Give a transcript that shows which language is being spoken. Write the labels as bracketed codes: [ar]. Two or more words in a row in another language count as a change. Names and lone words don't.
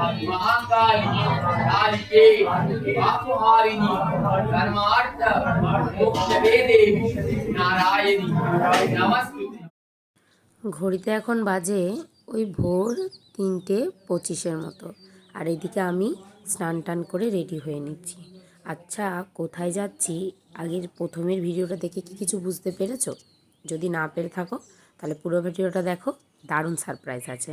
[sa] महाकाली कालिके पापहारिणी धर्मार्थ मोक्षदे देवी नारायणी नमस्ते। [bn] ঘড়িতে এখন বাজে ওই ভোর ৩:২৫-এর মতো। আর এদিকে আমি স্নান টান করে রেডি হয়ে নিচ্ছি। আচ্ছা, কোথায় যাচ্ছি আগের প্রথমের ভিডিওটা দেখে কি কিছু বুঝতে পেরেছো? যদি না পেরে থাকো তাহলে পুরো ভিডিওটা দেখো, দারুণ সারপ্রাইজ আছে।